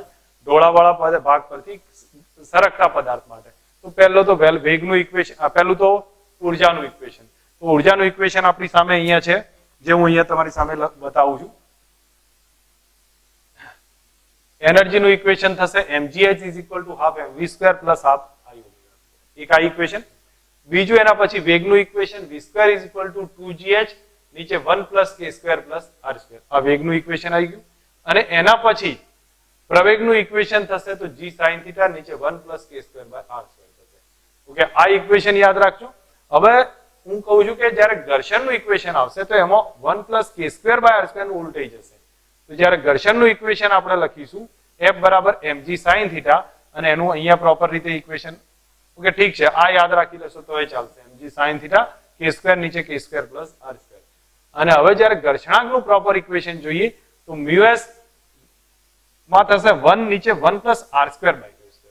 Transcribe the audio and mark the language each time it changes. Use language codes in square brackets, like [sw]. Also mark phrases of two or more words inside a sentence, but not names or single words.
[gu] ઢોળાવાળા ભાગ પરથી સરકતા પદાર્થ માટે તો પહેલો તો વેગનું ઇક્વેશન, પહેલું તો ઉર્જાનું ઇક્વેશન. તો ઉર્જાનું ઇક્વેશન આપણી સામે અહીંયા છે, જે હું અહીંયા તમારી સામે બતાવું છું. એનર્જીનું ઇક્વેશન થશે [en] mgh is equal to half mv square plus half I omega. [gu] એક આ ઇક્વેશન. બીજું એના પછી વેગનું ઇક્વેશન [en] v square is equal to 2gh નીચે 1 plus k square plus r square. [gu] આ વેગનું ઇક્વેશન આવી ગયું. અને એના પછી પ્રવેગનું ઇક્વેશન થશે તો [en] g sin theta [gu] નીચે [en] 1 plus k square by r square [gu] થશે. ઓકે, આ ઇક્વેશન યાદ રાખજો. હવે હું કહું છું કે જ્યારે ઘર્ષણનું ઇક્વેશન આવશે તો એમાં [en] 1 plus k square by r square [gu] નું ઉલટાઈ જશે. તો જ્યારે ઘર્ષણનું ઇક્વેશન આપણે લખીશું f બરાબર [en] mg sin theta [gu] અને એનું અહીંયા પ્રોપર રીતે ઇક્વેશન. ઓકે, ઠીક છે, આ યાદ રાખી લેશો તો એ ચાલશે. [en] mg sin theta k square [gu] નીચે [en] k square plus r square. [gu] અને હવે જ્યારે ઘર્ષણાંકનું પ્રોપર ઇક્વેશન જોઈએ તો મ્યુએસ માં થશે 1 નીચે [en] 1 plus r square by k square.